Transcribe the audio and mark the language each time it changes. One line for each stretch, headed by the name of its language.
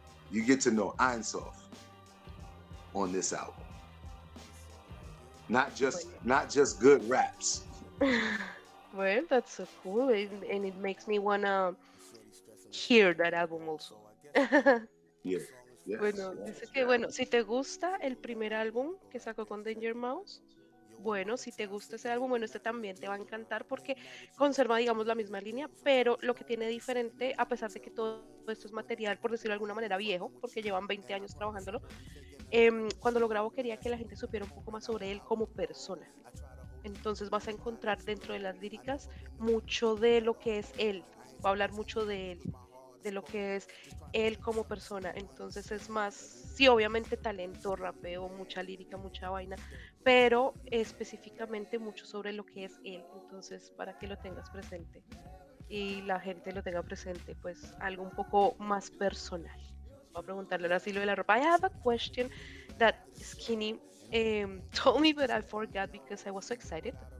English: You get to know Einsof on this album. Not just good raps. Well, that's so cool, and it makes me wanna hear that album also. Yeah. Yes,
Spanish: Bueno, dice que, bueno, si te gusta el primer álbum que sacó con Danger Mouse, bueno, si te gusta ese álbum, bueno, este también te va a encantar porque conserva, digamos, la misma línea, pero lo que tiene diferente, a pesar de que todo esto es material, por decirlo de alguna manera, viejo, porque llevan 20 años trabajándolo, cuando lo grabo quería que la gente supiera un poco más sobre él como persona. Entonces vas a encontrar dentro de las líricas mucho de lo que es él, va a hablar mucho de él, de lo que es él como persona. Entonces es más, sí, obviamente talento, rapeo, mucha lírica, mucha vaina, pero específicamente mucho sobre lo que es él. Entonces, para que lo tengas presente y la gente lo tenga presente, pues algo un poco más personal. Voy a preguntarle ahora sí lo de la ropa.
English: I have a question that Skinny told me, but I forgot because I was so excited.